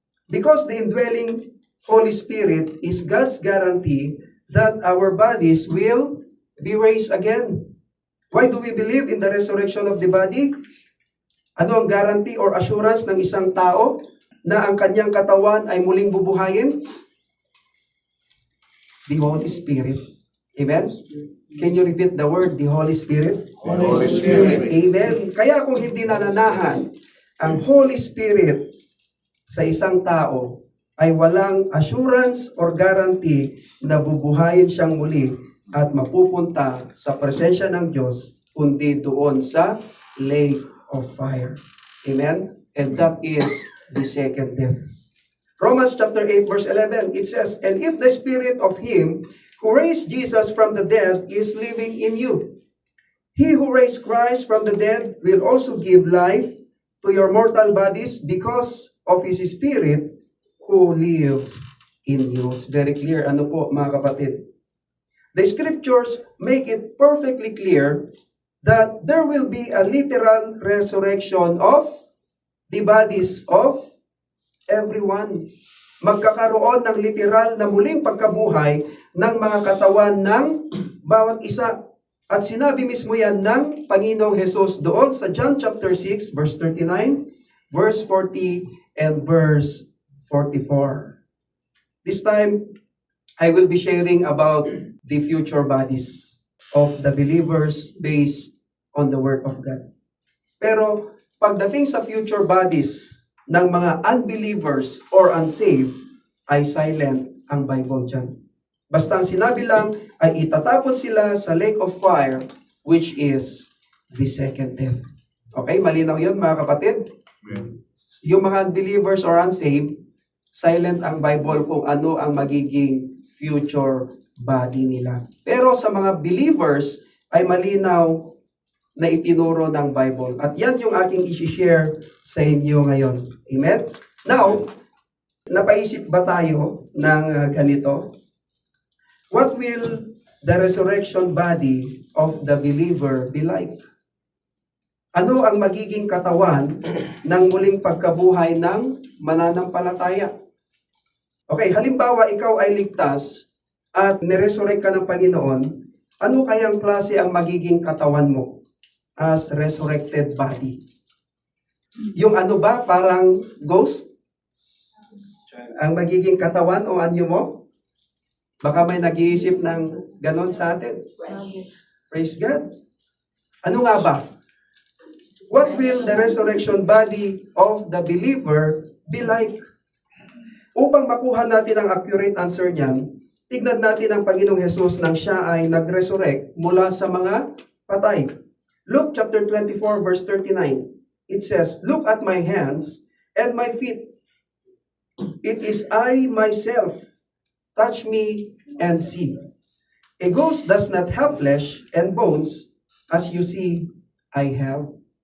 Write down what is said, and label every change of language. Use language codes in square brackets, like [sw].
[en] Because the indwelling Holy Spirit is God's guarantee that our bodies will be raised again. Why do we believe in the resurrection of the body? [tl] Ano ang guarantee or assurance ng isang tao na ang kanyang katawan ay muling bubuhayin? [en] The Holy Spirit. Amen? Can you repeat the word, the Holy Spirit? Holy Spirit. Amen. [tl] Kaya kung hindi nananahan ang Holy Spirit sa isang tao, ay walang assurance or guarantee na bubuhayin siyang muli at mapupunta sa presensya ng Diyos, kundi doon sa lake of fire. [en] Amen? And that is the second death. Romans chapter 8 verse 11, it says, "And if the spirit of him who raised Jesus from the dead is living in you, he who raised Christ from the dead will also give life to your mortal bodies because of his spirit who lives in you." It's very clear. [tl] Ano po mga kapatid? [en] The scriptures make it perfectly clear that there will be a literal resurrection of the bodies of everyone. [tl] Magkakaroon ng literal na muling pagkabuhay ng mga katawan ng bawat isa. At sinabi mismo yan ng Panginoong Hesus doon sa [en] John chapter 6, verse 39, verse 40, and verse 44. This time, I will be sharing about the future bodies of the believers based on the Word of God. [tl] Pero pagdating sa future bodies ng mga unbelievers or unsaved, ay silent ang Bible dyan. Basta ang sinabi lang ay itatapon sila sa lake of fire, [en] which is the second death. [tl] Okay, malinaw yun mga kapatid? Yung mga unbelievers or unsaved, silent ang Bible kung ano ang magiging future body nila. Pero sa mga believers ay malinaw na itinuro ng Bible. At yan yung aking isi-share sa inyo ngayon. Amen? Now, napaisip ba tayo ng ganito? [en] What will the resurrection body of the believer be like? [tl] Ano ang magiging katawan ng muling pagkabuhay ng mananampalataya? Okay, halimbawa ikaw ay ligtas at niresurrect ka ng Panginoon, ano kayang klase ang magiging katawan mo as resurrected body? Yung ano ba, parang ghost? Ang magiging katawan o anyo mo? Baka may nag-iisip ng ganon sa atin. [en] Praise God. [tl] Ano nga ba? [en] What will the resurrection body of the believer be like? [tl] Upang makuha natin ang accurate answer niyan, tignan natin ang Panginoong Hesus nang siya ay nag-resurrect mula sa mga patay. [en] Luke chapter 24 verse 39. It says, "Look at my hands and my feet. It is I myself. Touch me and see. A ghost does not have flesh and bones, as you see I have."